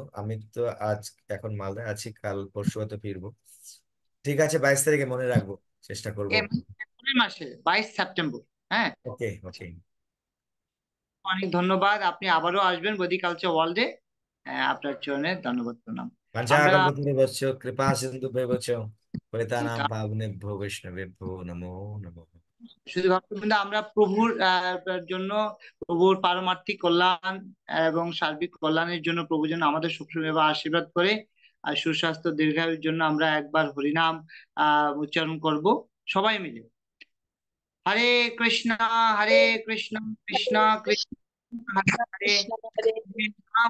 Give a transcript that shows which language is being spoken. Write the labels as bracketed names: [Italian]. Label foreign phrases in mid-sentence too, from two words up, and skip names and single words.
[Bangla] আমি তো আজ এখন মালদায় আছি, কাল পরশু হয়তো ফিরবো। ঠিক আছে, 22 তারিখে মনে রাখবো, চেষ্টা করব। এপ্রিল মাসে 22 সেপ্টেম্বর। হ্যাঁ, [English] okay okay. [Bangla] অনেক ধন্যবাদ, আপনি আবারও আসবেন বৈদিক কালচার ওয়ার্ল্ডে। আপনার চরণে ধন্যবাদ, প্রণাম। আমরা [Sanskrit] পঞ্চাকল্পতরুভ্যশ্চ কৃপা সিন্ধুভ্যেব চ পতিতানাং পাবনেভ্যো বৈষ্ণবেভ্যো নমো নমঃ। [Bangla] শুধু ভক্তবৃন্দ, আমরা প্রভুর জন্য, প্রভুর পারমার্থিক কল্যাণ এবং সার্বিক কল্যাণের জন্য প্রভু যেন আমাদের সবসময় আশীর্বাদ করে, আর সুস্বাস্থ্য দীর্ঘায়ুর জন্য আমরা একবার হরিনাম উচ্চারণ করব সবাই মিলে। [Sanskrit] হরে কৃষ্ণ, হরে কৃষ্ণ, কৃষ্ণ কৃষ্ণ হরে হরে, হরে রাম,